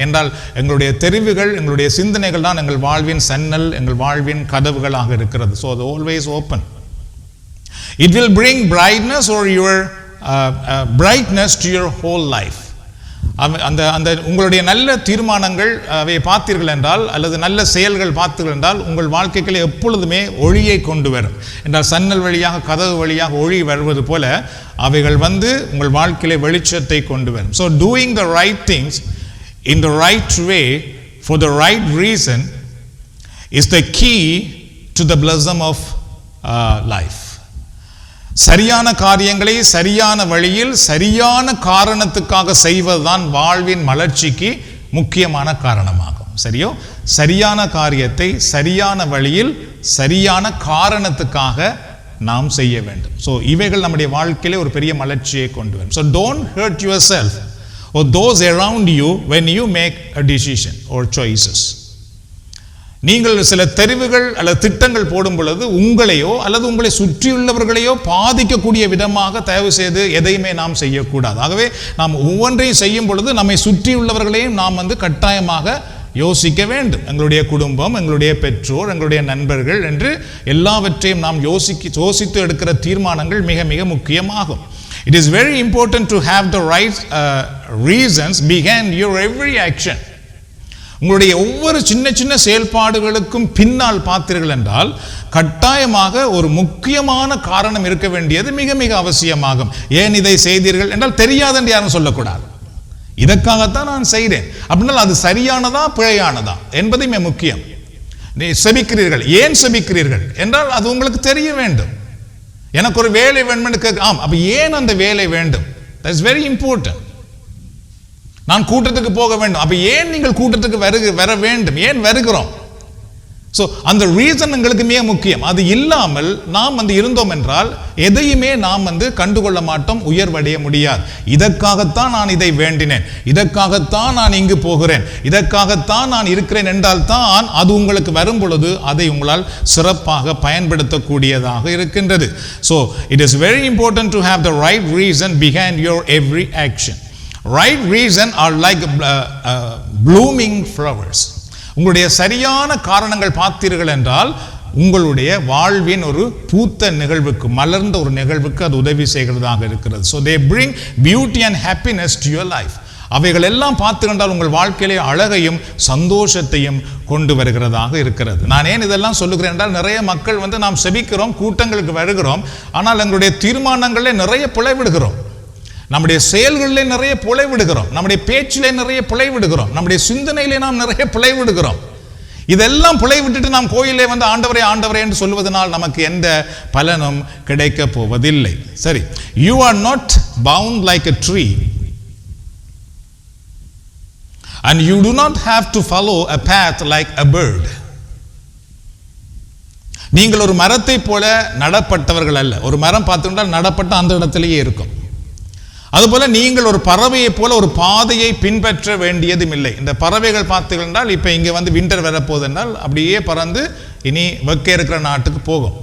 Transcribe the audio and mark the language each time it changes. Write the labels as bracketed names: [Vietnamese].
[Tamil] என்றால் எங்களுடைய தெரிவுகள், எங்களுடைய சிந்தனைகள் தான் எங்கள் வாழ்வின் சன்னல், எங்கள் வாழ்வின் கதவுகளாக இருக்கிறது. [English] So always open. It will bring brightness or your brightness to your whole life. [Tamil] அந்த உங்களுடைய நல்ல தீர்மானங்கள் அவை பார்த்தீர்கள் என்றால் அல்லது நல்ல செயல்கள் பார்த்தீர்கள் என்றால் உங்கள் வாழ்க்கைகளை எப்பொழுதுமே ஒளியை கொண்டு வரும். என்றால் சன்னல் வழியாக, கதவு வழியாக ஒளி வருவது போல அவைகள் உங்கள் வாழ்க்கையிலே வெளிச்சத்தை கொண்டு வரும். [English] So doing the right things in the right way for the right reason is the key to the blossom of life. [Tamil] சரியான காரியங்களை சரியான வழியில் சரியான காரணத்துக்காக செய்வதுதான் வாழ்வின் மலர்ச்சிக்கு முக்கியமான காரணமாகும். சரியோ? சரியான காரியத்தை சரியான வழியில் சரியான காரணத்துக்காக நாம் செய்ய வேண்டும். ஸோ இவைகள் நம்முடைய வாழ்க்கையிலே ஒரு பெரிய மலர்ச்சியை கொண்டு வரும். [English] So don't hurt yourself or those around you when you make a decision or choices. [Tamil] நீங்கள் சில தெரிவுகள் அல்லது திட்டங்கள் போடும் பொழுது உங்களையோ அல்லது உங்களை சுற்றியுள்ளவர்களையோ பாதிக்கக்கூடிய விதமாக தயவு செய்து எதையுமே நாம் செய்யக்கூடாது. ஆகவே நாம் ஒவ்வொன்றையும் செய்யும் பொழுது நம்மை சுற்றியுள்ளவர்களையும் நாம் கட்டாயமாக யோசிக்க வேண்டும். எங்களுடைய குடும்பம், எங்களுடைய பெற்றோர், எங்களுடைய நண்பர்கள் என்று எல்லாவற்றையும் நாம் யோசித்து எடுக்கிற தீர்மானங்கள் மிக மிக முக்கியமாகும். [English] It is very important to have the right reasons behind your every action. [Tamil] உங்களுடைய ஒவ்வொரு சின்ன சின்ன செயல்பாடுகளுக்கும் பின்னால் பார்த்தீர்கள் என்றால் கட்டாயமாக ஒரு முக்கியமான காரணம் இருக்க வேண்டியது மிக மிக அவசியமாகும். ஏன் இதை செய்தீர்கள் என்றால் தெரியாது என்று யாரும் சொல்லக்கூடாது. இதற்காகத்தான் நான் செய்தேன் அப்படின்னால் அது சரியானதா பிழையானதா என்பதுமே முக்கியம். செபிக்கிறீர்கள், ஏன் செபிக்கிறீர்கள் என்றால் அது உங்களுக்கு தெரிய வேண்டும். எனக்கு ஒரு வேலை வேண்டும் கேட்க, அப்ப ஏன் அந்த வேலை வேண்டும்? [English] That is very important. [Tamil] நான் கூட்டத்துக்கு போக வேண்டும், அப்ப ஏன் நீங்கள் கூட்டத்துக்கு வர வேண்டும், ஏன் வருகிறோம்? ஸோ அந்த ரீசன் எங்களுக்கு மிக முக்கியம். அது இல்லாமல் நாம் இருந்தோம் என்றால் எதையுமே நாம் கண்டுகொள்ள மாட்டோம், உயர்வடைய முடியாது. இதற்காகத்தான் நான் இதை வேண்டினேன், இதற்காகத்தான் நான் இங்கு போகிறேன், இதற்காகத்தான் நான் இருக்கிறேன் என்றால் தான் அது உங்களுக்கு வரும் பொழுது அதை உங்களால் சிறப்பாக பயன்படுத்தக்கூடியதாக இருக்கின்றது. [English] So it is very important to have the right reason behind your every action. Right reason are like blooming flowers. [Tamil] உங்களுடைய சரியான காரணங்கள் பார்த்தீர்கள் என்றால் உங்களுடைய வாழ்வின் ஒரு பூத்த நிகழ்வுக்கு, மலர்ந்த ஒரு நிகழ்வுக்கு அது உதவி செய்கிறதாக இருக்கிறது. [English] So they bring beauty and happiness to your life. [Tamil] அவைகள் எல்லாம் பார்த்துக்கொண்டால் உங்கள் வாழ்க்கையிலே அழகையும் சந்தோஷத்தையும் கொண்டு வருகிறதாக இருக்கிறது. நான் ஏன் இதெல்லாம் சொல்லுகிறேன் என்றால் நிறைய மக்கள் நாம் செபிக்கிறோம், கூட்டங்களுக்கு வருகிறோம், ஆனால் எங்களுடைய தீர்மானங்களே நிறைய பிழைவிடுகிறோம். நம்முடைய செயல்களிலே நிறைய பிழைவிடுகிறோம், நம்முடைய பேச்சிலே நிறைய பிழைவிடுகிறோம், நம்முடைய சிந்தனையிலே நாம் நிறைய பிழைவிடுகிறோம். இதெல்லாம் பிழை விட்டுட்டு நாம் கோயிலே வந்து ஆண்டவரே ஆண்டவரே என்று சொல்வதனால் நமக்கு எந்த பலனும் கிடைக்க போவதில்லை. [English] சரி, you are not bound like a tree and you do not have to follow a path like a bird. [Tamil] நீங்கள் ஒரு மரத்தை போல நடப்பட்டவர்கள் அல்ல. ஒரு மரம் பார்த்துக்கிட்டால் நடப்பட்ட அந்த இடத்திலேயே இருக்கும். அதுபோல நீங்கள் ஒரு பறவையை போல ஒரு பாதையை பின்பற்ற வேண்டியதும் இல்லை. இந்த பறவைகள் பார்த்தீர்கள் இப்போ இங்கே வந்து வின்டர் வரப்போகுது என்றால் அப்படியே பறந்து இனி வெக்க இருக்கிற நாட்டுக்கு போகும்.